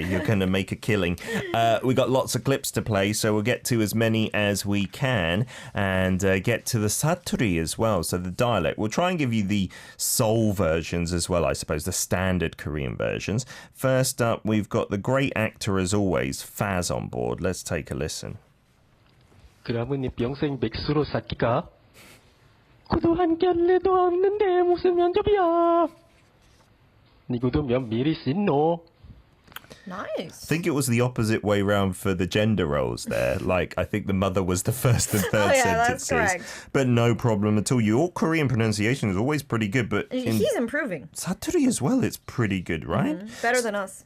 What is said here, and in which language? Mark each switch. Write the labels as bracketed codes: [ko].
[en] You're going to make a killing. We got lots of clips to play, so we'll get to as many as we can and get to the saturi as well. So the dialect. We'll try and give you the Seoul versions as well, I suppose. The standard Korean versions. First up, we've got the great actor as always, Faz on board. Let's take a listen. [ko] 그러면 네 평생 백수로 살기가 구두 한 켤레도 없는데 무슨 면접이야. 니구도 몇 미리 씻노. [en] Nice. I think it was the opposite way round for the gender roles there. Like, I think the mother was the first and third sentences. That's correct. But no problem at all. Your Korean pronunciation is always pretty good, but he's improving. Saturi as well, it's pretty good, right? Better than us.